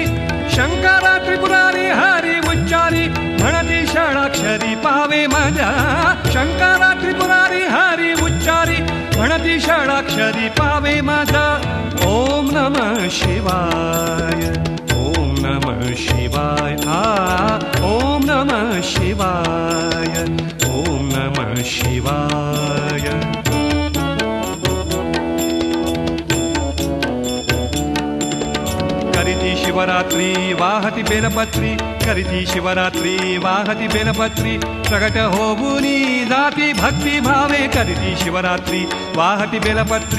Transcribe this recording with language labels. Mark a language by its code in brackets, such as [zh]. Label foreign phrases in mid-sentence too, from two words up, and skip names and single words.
[mr] शंकरा त्रिपुरारी हरी उच्चारी, म्हणती षडाक्षरी पावे माझ्या. शंकरा त्रिपुरारी हरी उच्चारी, म्हणती षडाक्षरी पावे माझा. [sa] ओम नमः शिवाय, ओम नमः शिवाय. ओम नमः शिवाय, ओम नमः शिवाय. [mr] करिती शिवरात्री वाहती बेलपत्री, करिती शिवरात्री वाहती बेलपत्री. प्रगट होऊनी जाती भक्ती भावे, करिती शिवरात्री वाहती बेलपत्री.